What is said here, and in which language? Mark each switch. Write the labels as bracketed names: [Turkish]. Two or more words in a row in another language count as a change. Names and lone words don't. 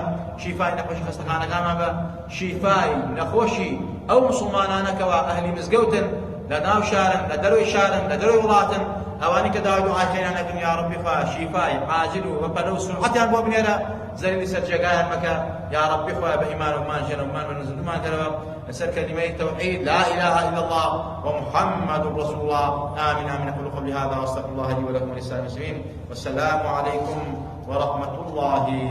[Central Kurdish] شیفای نەخۆشی خەستەخانەکانمان بە شیفای نەخۆشی ئەو مسلمانانە کەوا ئەهلی مزگەوتن لە ناو شارن لە دەروی شارن لە دەروی وڵاتن ئەوانی کە داوای دوعای خێران ئەکەن یا ڕەبی خوای شیفای عاجل و بەپەلە و سورعەتیان بۆ بنێرە زەریری سەرجێگایان مەکە یا ڕەبی خوای بە ئیمان و مان ژێنە و مان بەنزلمان کەرەوە لەسەر کەلیمەی تەوحید [Arabic] لا إله إلا الله ومحمد رسول الله آمين آمين أقول قولي هذا وأستغفر الله لي ولكم ولسائر المسلمين والسلام عليكم ورحمة الله